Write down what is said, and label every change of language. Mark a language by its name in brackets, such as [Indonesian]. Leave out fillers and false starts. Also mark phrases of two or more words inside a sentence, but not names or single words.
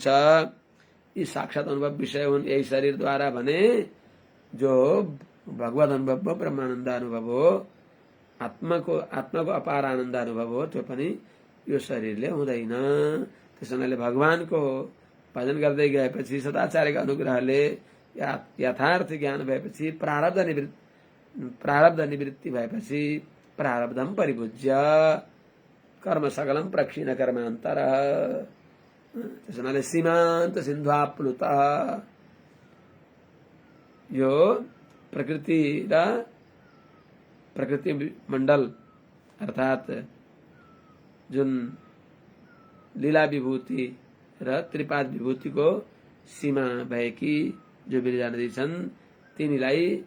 [Nepali] यी साक्षात अनुभव विषय हुन्। यही शरीरद्वारा भने जो भगवत अनुभव हो, ब्रह्मानन्द अनुभव हो, आत्माको अपार आनन्द अनुभव हो, त्यो पनि यो शरीरले हुँदैन। त्यस हुनाले भगवानको भजन गर्दै गएपछि, सदाचार्यको अनुग्रहले यथार्थ ज्ञान भएपछि, प्रारब्ध निवृत्ति भएपछि [Sanskrit] प्रारब्धम परिभुज्य कर्म सकलम प्रक्षीण कर्मान्तर [Nepali] त्यसो हुनाले [Sanskrit] सीमान्त सिन्धुआप्लुत [Nepali] यो प्रकृति र प्रकृति मण्डल अर्थात जुन लीला विभूति र त्रिपाद विभूतिको सीमा भएकी जो बिरजा नदी छन् तिनीलाई